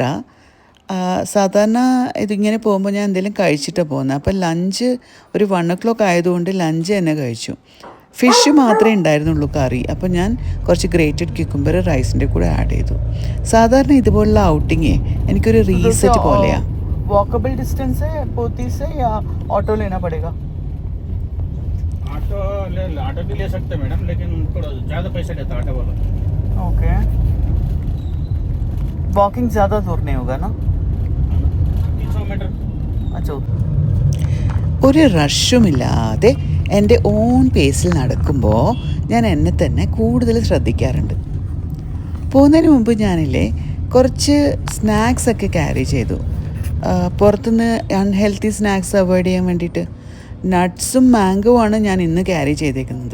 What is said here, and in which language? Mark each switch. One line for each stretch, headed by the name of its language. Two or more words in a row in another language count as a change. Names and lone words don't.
Malayalam: സാധാരണ ഇതിങ്ങനെ പോകുമ്പോൾ ഞാൻ എന്തെങ്കിലും കഴിച്ചിട്ടാണ് പോകുന്നത്. അപ്പോൾ ലഞ്ച് ഒരു 1 ആയതുകൊണ്ട് ലഞ്ച് തന്നെ കഴിച്ചു. ഫിഷ് മാത്രമേ ഉണ്ടായിരുന്നുള്ളൂ കറി. അപ്പോൾ ഞാൻ കുറച്ച്
English: grated cucumber
Malayalam: റൈസിൻ്റെ കൂടെ ആഡ് ചെയ്തു. സാധാരണ ഇതുപോലുള്ള ഔട്ടിങ്ങേ എനിക്കൊരു റീസെറ്റ് പോലെയാണ്.
English: walkable distance
Hindi: है पोती से या ऑटो लेना पड़ेगा? ऑटो भी ले सकते हैं मैडम, लेकिन थोड़ा ज़्यादा पैसा लेता है ऑटो वाला. ओके. वॉकिंग ज़्यादा दूर नहीं होगा ना? 300 मीटर. अच्छा.
Malayalam: ഒരു റഷുമില്ലാതെ എൻ്റെ
English: own pace
Malayalam: നടക്കുമ്പോൾ ഞാൻ എന്നെ തന്നെ കൂടുതൽ ശ്രദ്ധിക്കാറുണ്ട്. പോകുന്നതിന് മുമ്പ് ഞാനില്ലേ കുറച്ച് സ്നാക്സൊക്കെ ക്യാരി ചെയ്തു. പുറത്തുനിന്ന്
English: unhealthy snacks
Malayalam: അവോയ്ഡ് ചെയ്യാൻ വേണ്ടിയിട്ട് നട്ട്സും മാംഗോ ആണ് ഞാൻ ഇന്ന് ക്യാരി ചെയ്തേക്കുന്നത്.